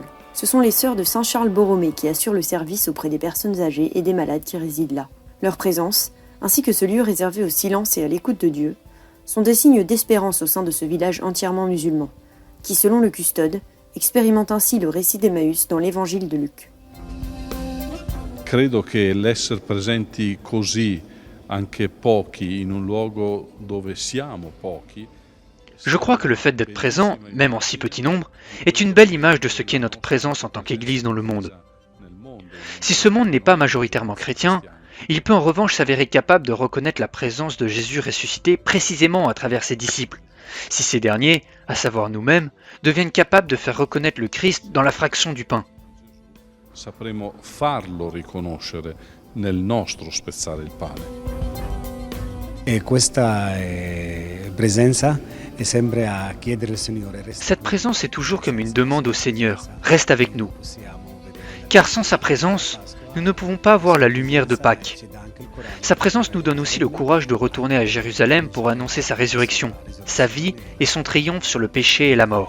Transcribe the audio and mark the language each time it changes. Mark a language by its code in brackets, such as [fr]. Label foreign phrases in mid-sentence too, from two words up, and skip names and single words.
[fr] Ce sont les sœurs de Saint Charles Borromée qui assurent le service auprès des personnes âgées et des malades qui résident là. Leur présence, ainsi que ce lieu réservé au silence et à l'écoute de Dieu, sont des signes d'espérance au sein de ce village entièrement musulman, qui, selon le custode, expérimente ainsi le récit d'Emmaüs dans l'évangile de Luc. [it] Credo che l'essere presenti così, anche pochi, in un luogo dove siamo pochi. [fr] Je crois que le fait d'être présent, même en si petit nombre, est une belle image de ce qu'est notre présence en tant qu'Église dans le monde. Si ce monde n'est pas majoritairement chrétien, il peut en revanche s'avérer capable de reconnaître la présence de Jésus ressuscité précisément à travers ses disciples, si ces derniers, à savoir nous-mêmes, deviennent capables de faire reconnaître le Christ dans la fraction du pain. [it] Sapremo farlo riconoscere nel nostro spezzare il pane. E questa presenza è sempre a chiedere al Signore. [fr] Cette présence est toujours comme une demande au Seigneur, reste avec nous. Car sans sa présence, nous ne pouvons pas voir la lumière de Pâques. Sa présence nous donne aussi le courage de retourner à Jérusalem pour annoncer sa résurrection, sa vie et son triomphe sur le péché et la mort.